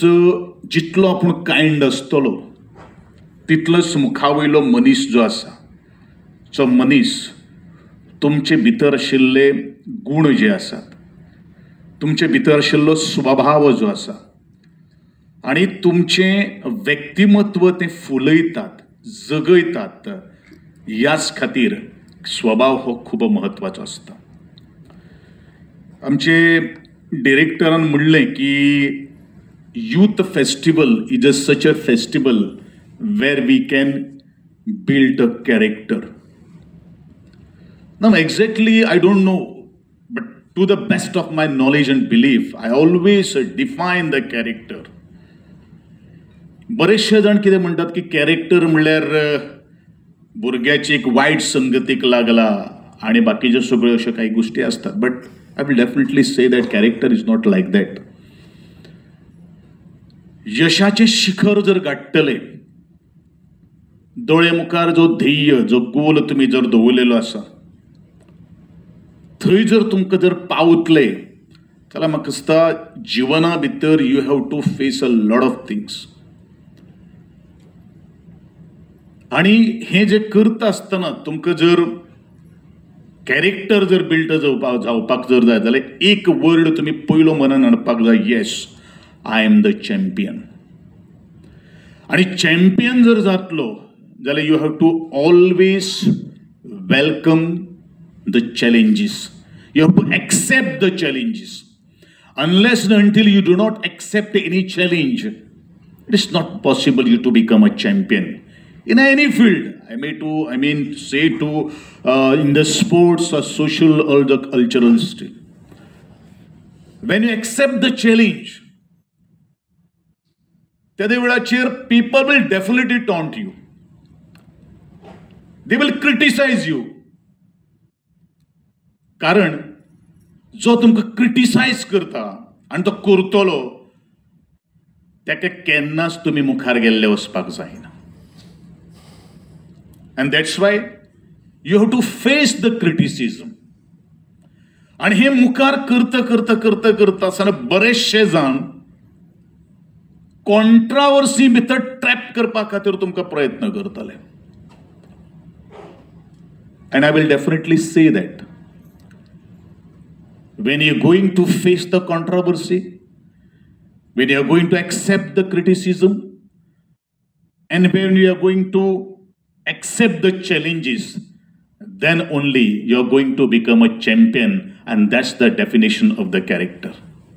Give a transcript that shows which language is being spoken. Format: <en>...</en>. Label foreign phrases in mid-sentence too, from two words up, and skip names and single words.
<kok>जितलो आपण कायंड आसतलो तितलोच मुखावयलो मनीस जो आसा जो मनीस तुमचे भितर आशिल्ले गुण जे आसात, तुमचे भितर आशिल्लो स्वभाव जो आसा आणि तुमचे व्यक्तिमत्व ते फुलयतात जगयतात, याच खातीर स्वभाव हो खूप महत्वाचो असता। आमचे डिरेक्टरान म्हणलें की</kok> <en>youth festival is such a festival where we can build a character. Now exactly I don't know, but to the best of my knowledge and belief I always define the character.</en> <kok>बरेचशे जण कितें म्हणटात की कॅरेक्टर म्हणल्यार भुरग्याची एक वायट संगतीक लागला आणि बाकीच्यो सगळ्यो अश्यो काही गोष्टी असतात,</kok> <en>but I will definitely say that character is not like that.</en> <kok>यशाचे शिखर जर गाठतले, दोळे मुखार जो ध्येय जो गोल तुम्ही जर दवरलेलो आसा थंय जर तुमकां जर पावतले जाल्यार म्हाका दिसता जिवना भितर</kok> <en>you have to face a lot of things.</en> <kok>आणि हे जे करता आसतना तुमकां जर कॅरेक्टर जर बिल्ड जावपाक जर जाय जाल्यार एक वर्ड तुमी पयलो मनान हाडपाक जाय,</kok> <en>yes I am the champion.</en> <kok>आणि चॅम्पियन जर जातलो जाल्यार</kok> <en>you have to always welcome the challenges. You have to accept the challenges. Unless and until you do not accept any challenge, it is not possible you to become a champion in any field. I mean say to in the sports or social or the cultural still. When you accept the challenge,</en> <kok>त्या वेळाचेर</kok> <en>people will definitely taunt you. They will criticize you.</en> <kok>कारण जो तुमकां क्रिटिसाइज करता आणि तो करतलो ताका केन्नाच तुम्ही मुखार गेल्ले वचपाक जायना।</kok> <en>and that's why you have to face the criticism.</en> <kok>आणि हे मुखार करता करता करता करता आसतना बरेचशे जाण कॉन्ट्रावर्सी भितर ट्रॅप करपा खातीर तुमकां प्रयत्न करतले।</kok> <en>and I will definitely say that when you're going to face the controversy, when you're going to accept the criticism, and when you are going to accept the challenges, then only you're going to become a champion, and that's the definition of the character.</en>